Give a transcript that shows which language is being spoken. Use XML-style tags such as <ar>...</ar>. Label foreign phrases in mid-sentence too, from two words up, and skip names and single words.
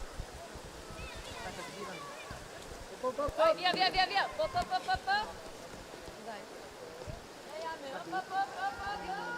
<it>Vai, via, via, via, via. Po, po, po, po, po. Dai. Ehi, Anne, po, po, po, po, po, via.</it>